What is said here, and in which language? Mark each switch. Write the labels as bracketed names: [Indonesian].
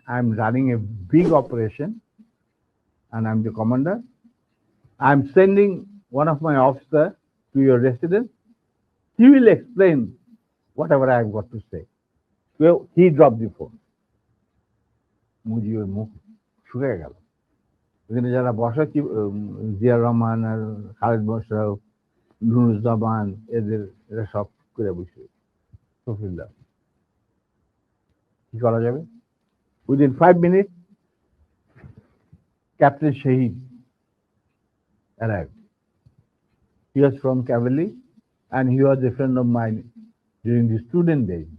[English] I'm running a big operation and I'm the commander. I'm sending one of my officers to your residence. He will explain whatever I've got to say." Well, he dropped the phone. [Bangla] মুজিবের মুখ শুকিয়ে গেল। এখানে যারা বসা জিয়া রহমান আর খালেদ মোশাররফ, নুরুজ্জামান, এরা সব করে বসে শফিউল্লাহ, কি করা যাবে? [English] Within 5 minutes, Captain Shahid arrived. He was from Cavalry and he was a friend of mine during the student days.